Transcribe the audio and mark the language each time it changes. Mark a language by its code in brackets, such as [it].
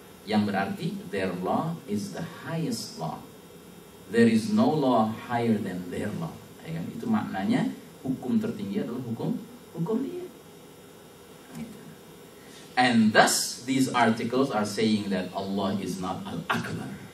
[en] Yang berarti their law is the highest law. There is no law higher than their law. [id] Ya kan? Itu maknanya hukum tertinggi adalah hukum dia. [en] And thus these articles are saying that Allah is not Al-Akbar.